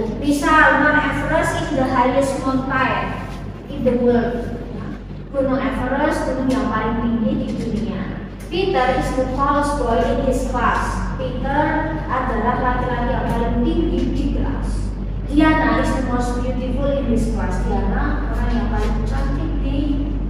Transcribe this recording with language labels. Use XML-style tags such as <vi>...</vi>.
<id>Misal</id> <en>Mount Everest is the highest mountain in the world.</en> <id>Gunung Everest gunung yang paling tinggi di dunia.</id> <en>Peter is the tallest boy in his class.</en> <id>Peter adalah laki-laki yang paling tinggi di kelas.</id> <en>Diana is the most beautiful in his class.</en> <id>Diana orang yang paling cantik di</id>